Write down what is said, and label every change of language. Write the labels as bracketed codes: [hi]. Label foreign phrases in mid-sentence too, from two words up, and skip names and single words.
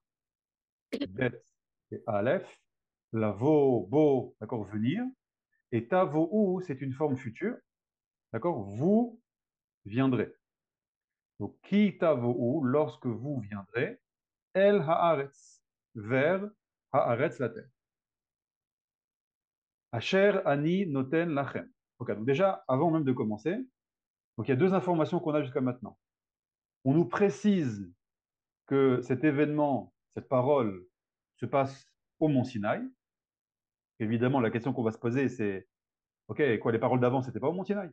[fr] Bet et Aleph. La vo, bo, d'accord, venir. Et tavohu, c'est une forme future. D'accord? Vous viendrez. Donc, qui tavohu, lorsque vous viendrez, [he] אל הארץ, [fr] vers haaretz, la terre. [he] אשר אני נותן לכם. [fr] Ok, donc déjà, avant même de commencer, donc il y a 2 informations qu'on a jusqu'à maintenant. On nous précise que cet événement, cette parole, se passe au mont Sinaï. Évidemment, la question qu'on va se poser, c'est, ok, quoi, les paroles d'avant, c'était pas au mont Sinaï?